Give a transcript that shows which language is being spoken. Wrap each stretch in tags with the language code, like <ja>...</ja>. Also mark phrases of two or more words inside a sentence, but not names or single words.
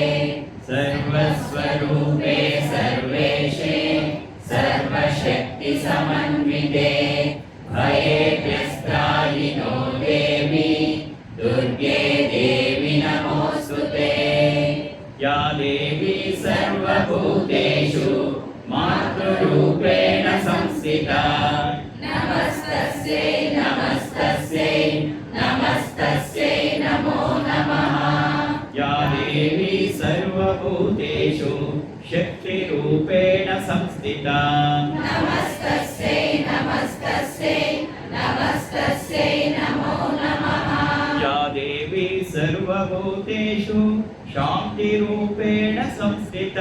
<sa>ಸರ್ವಸ್ವರೂಪೇ ಸರ್ವೇಶೇ ಸರ್ವಶಕ್ತಿ ಸಮನ್ವಿತೆ ಭಯೇಭ್ಯಸ್ತ್ರಾಹಿನೋ ದೇವಿ ದುರ್ಗೆ ದೇವಿ ನಮೋಸ್ತುತೆ. ಯಾ ದೇವಿ ಸರ್ವಭೂತೇಷು ಮಾತೃರೂಪೇಣ ಸಂಸ್ಥಿತಾ ನಮಸ್ತಸ್ಯೈ ನಮಸ್ತಸ್ಯೈ ನಮಸ್ತಸ್ಯೈ ನಮೋ ನಮಃ. या देवी सर्वभूतेषु शक्तिरूपेण संस्थिता नमस्तस्यै नमस्तस्यै नमस्तस्यै नमो नमः. या देवी सर्वभूतेषु शान्तिरूपेण संस्थिता</sa>